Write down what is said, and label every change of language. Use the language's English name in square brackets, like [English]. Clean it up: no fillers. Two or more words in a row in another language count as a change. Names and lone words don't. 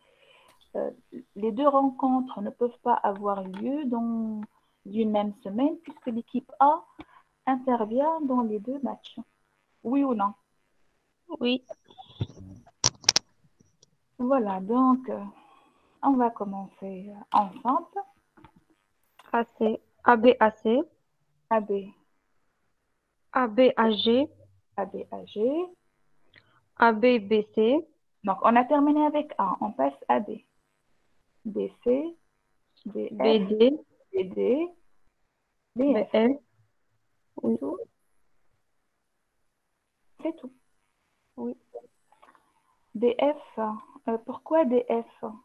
[French] Les deux rencontres ne peuvent pas avoir lieu dans une même semaine puisque l'équipe A intervient dans les deux matchs. Oui ou non? Oui. Voilà, donc on va commencer ensemble. AC, AB, AC, AB, AB, AG, AB, AG. AB, BC, Donc, on a terminé avec A. On passe à B. BC, BF, BD, BD, BF. BF. C'est Oui. tout. C'est tout. Oui. DF. Pourquoi DF?